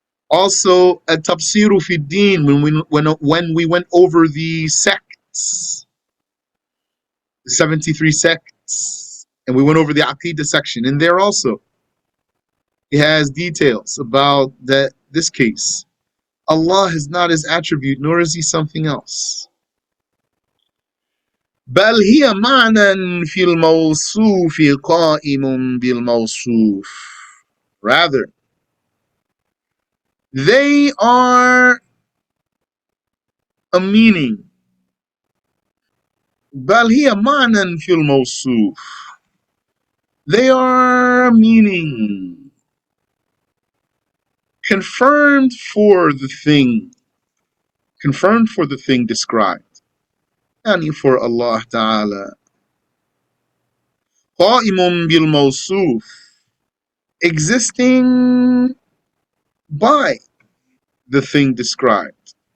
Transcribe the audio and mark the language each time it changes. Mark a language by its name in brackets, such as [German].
[English] Also, at Tafsiru fi Din, when we went over the sects, the 73 sects, and we went over the Aqidah section, and there also it has details about this case. Allah is not His attribute, nor is He something else. [Arabic] بل هي معنى في الموصوف قائم بالموصوف. [English] Rather, they are a meaning. [Arabic] بل هي معنى في الموصوف. [English] They are a meaning confirmed for the thing, confirmed for the thing described. Yani for Allah Ta'ala. [Arabic] قائم بالموصوف, [English] existing by the thing described.